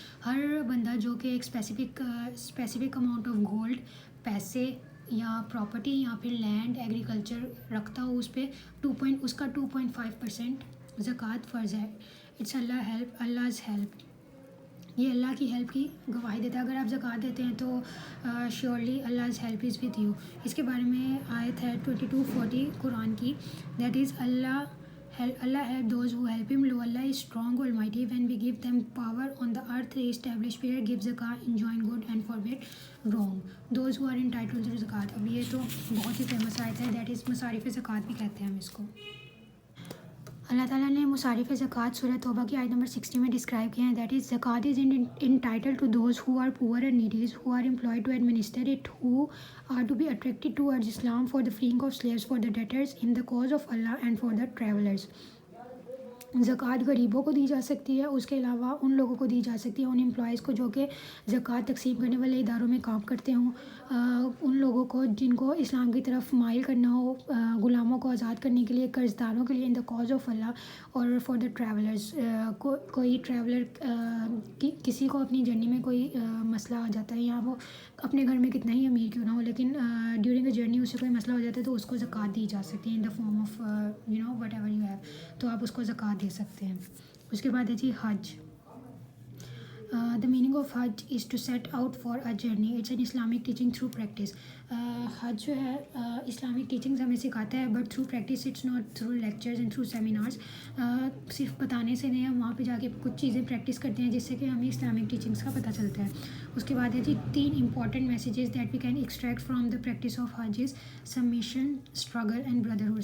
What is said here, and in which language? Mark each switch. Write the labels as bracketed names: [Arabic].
[Urdu] ہر بندہ جو کہ ایک اسپیسیفک اماؤنٹ آف گولڈ، پیسے یا پراپرٹی یا پھر لینڈ ایگریکلچر رکھتا ہو اس پہ اس کا 2.5% زکوٰۃ فرض ہے. [English] It's Allah's help. [Urdu] یہ اللہ کی ہیلپ کی گواہی دیتا ہے. اگر آپ زکوٰۃ دیتے ہیں تو [English] Surely Allah's help is with you. [Urdu] اس کے بارے میں آیت ہے 22:40 قرآن کی. [English] That is Allah help those who help him. Lo, Allah is strong, almighty. When we give them power on the earth, they establish prayer, give zakat, enjoin good and forbid wrong. Those who are entitled to zakat. [Urdu] اب یہ تو بہت ہی famous آیت ہے. That is مصارف زکوٰۃ بھی کہتے ہیں ہم اس کو. اللہ تعالیٰ نے مصارف زکوٰۃ سورہ توبہ کی آیت نمبر 60 میں ڈسکرائب کیا ہے. [English] That is zakat is entitled to those who are poor and needies who are employed to administer it who are to be attracted towards Islam for the freeing of slaves for the debtors in the cause of Allah and for the travellers. [Urdu] زکوٰۃ غریبوں کو دی جا سکتی ہے. اس کے علاوہ ان لوگوں کو دی جا سکتی ہے، ان امپلائیز کو جو کہ زکوٰۃ تقسیم کرنے والے اداروں میں کام کرتے ہوں، ان لوگوں کو جن کو اسلام کی طرف مائل کرنا ہو، غلاموں کو آزاد کرنے کے لیے، قرض داروں کے لیے [English] in the cause of Allah, [Urdu] اور [English] For the travellers. [Urdu] کوئی ٹریولر کسی کو اپنی جرنی میں کوئی مسئلہ آ جاتا ہے یا وہ اپنے گھر میں کتنا ہی امیر کیوں نہ ہو لیکن [English] during a journey [Urdu] اسے کوئی مسئلہ ہو جاتا ہے تو اس کو زکوٰۃ دی جا سکتی ہے [English] In the form of whatever you have. [Urdu] تو آپ اس کو زکوٰۃ دے سکتے ہیں. اس کے بعد ہے جی حج. [English] The meaning of hajj is to set out for a journey. It's an Islamic teaching through practice. [Urdu] حج جو ہے اسلامک ٹیچنگز ہمیں سکھاتا ہے [English] But through practice. It's not through lectures and through seminars. [Urdu] صرف بتانے سے نہیں، ہم وہاں پہ جا کے کچھ چیزیں پریکٹس کرتے ہیں جس سے کہ ہمیں اسلامک ٹیچنگس کا پتہ چلتا ہے. اس کے بعد ہے جی [English] 3 important messages that we can extract from the practice of hajj is submission, struggle and brotherhood.